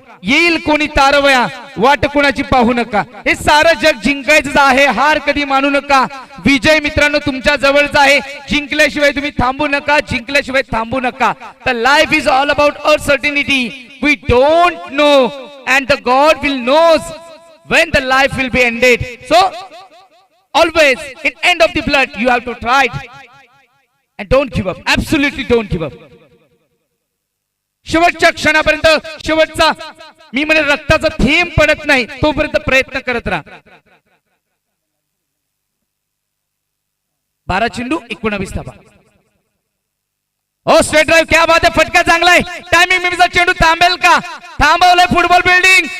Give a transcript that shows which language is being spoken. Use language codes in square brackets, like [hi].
[mr] येईल कोणी तारवया, वाट कोणाची पाहू नका. हे सारं जग जिंकायचं आहे, हार कधी मानू नका. विजय मित्रांनो तुमच्या जवळचा आहे. जिंकल्याशिवाय तुम्ही थांबू नका, जिंकल्याशिवाय थांबू नका. [en] The life is all about uncertainty. We don't know and the god will knows when the life will be ended. So always in end of the blood you have to try it. And don't give up. Absolutely don't give up. [mr] शेवटच्या क्षणापर्यंत, शेवटचा मी म्हणे रक्ताचा थेंब पडत नाही तोपर्यंत प्रयत्न करत राहा. 12 चेंडू, 19 धावा. स्ट्रेट ड्राइव्ह, क्या बात आहे. फटका चांगला आहे. टायमिंग मिमीचा चेंडू थांबेल का, थांबवलंय फुटबॉल बिल्डिंग.